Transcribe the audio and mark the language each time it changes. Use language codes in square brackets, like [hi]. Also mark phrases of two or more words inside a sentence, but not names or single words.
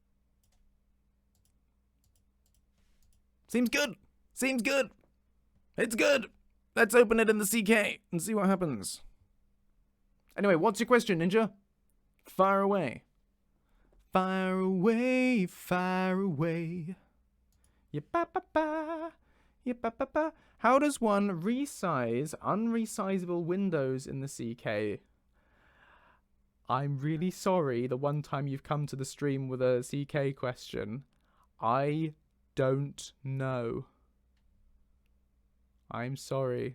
[en] Seems good. Seems good. It's good. Let's open it in the CK and see what happens. Anyway, what's your question, Ninja? Fire away. Fire away, fire away. Yip-ba-ba-ba, yip-ba-ba-ba. How does one resize unresizable windows in the CK? I'm really sorry the one time you've come to the stream with a CK question. I don't know. I'm sorry.